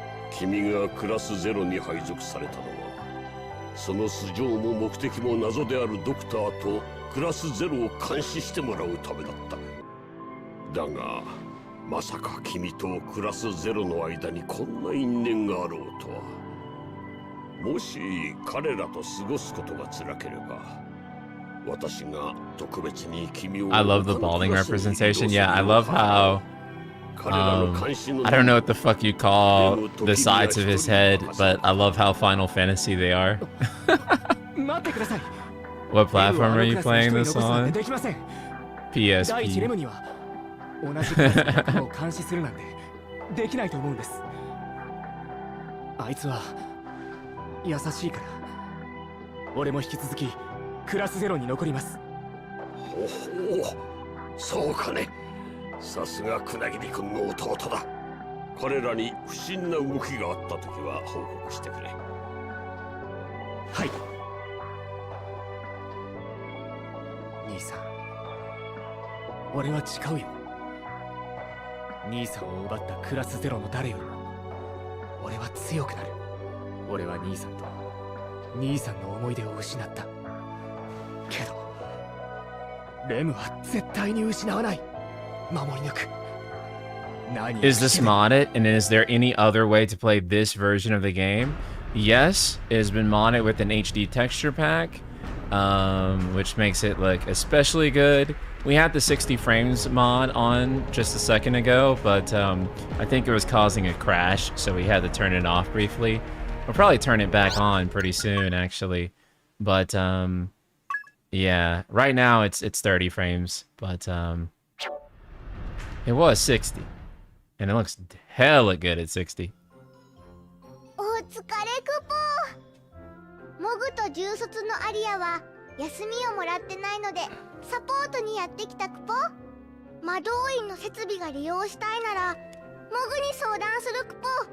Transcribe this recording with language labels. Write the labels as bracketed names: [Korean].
[Japanese] 君がクラスゼロに配属されたのは、その素性も目的も謎であるドクターとクラスゼロを監視してもらうためだった。だがまさか君とクラスゼロの間にこんな因縁があろうとは。もし彼らと過ごすことが辛ければ、私が特別に君を [English] I love the balding representation. Yeah, I love how I don't know what the fuck you call the sides of his head, but I love how Final Fantasy they are. What platform are you playing this on? PSP. [Japanese] 同じクラスの仲間を監視するなんてできないと思うんです。あいつは優しいから俺も引き続きクラスゼロに残ります。ほほう、そうかね。さすが船切君の弟だ。彼らに不審な動きがあった時は報告してくれ。はい。兄さん、俺は誓うよ。兄さんを奪ったクラスゼロの誰よりも俺は強くなる。俺は兄さんと兄さんの思い出を失ったけど、レムは絶対に失わない。守り抜く。 [English] Is this modded, and is there any other way to play this version of the game? Yes, it has been modded with an HD texture pack, which makes it look especially good. We had the 60 frames mod on just a second ago, but I think it was causing a crash, so we had to turn it off briefly. We'll probably turn it back on pretty soon, actually. But yeah, right now it's 30 frames, but it was 60, and it looks hella good at 60. [Japanese] お疲れクポ。モグと重卒のアリアは休みをもらってないのでサポートにやってきたクポ。魔導院の設備が利用したいならモグに相談するクポ。